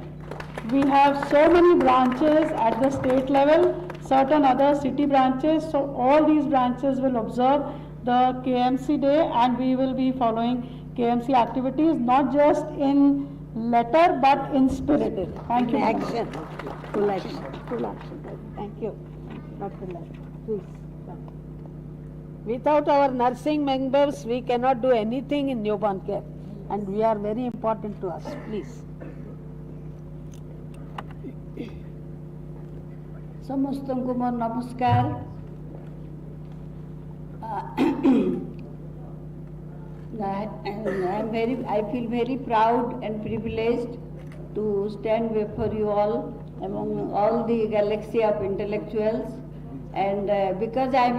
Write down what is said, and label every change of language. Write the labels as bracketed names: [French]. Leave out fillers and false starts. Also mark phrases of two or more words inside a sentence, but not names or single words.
[English] We have so many branches at the state level, certain other city branches, so all these branches will observe the KMC day, and we will be following KMC activities, not just in letter but in spirit. Thank you. action. Full action. Full action. Thank you. Dr. Lal, please. Without our nursing members, we cannot do anything in newborn care, and we are very important to us. Please. [Odia] समस्तଙ୍କୁ ମୋର ନମସ୍କାର। [English] I feel very proud and privileged to stand before you all among all the galaxy of intellectuals, and because I am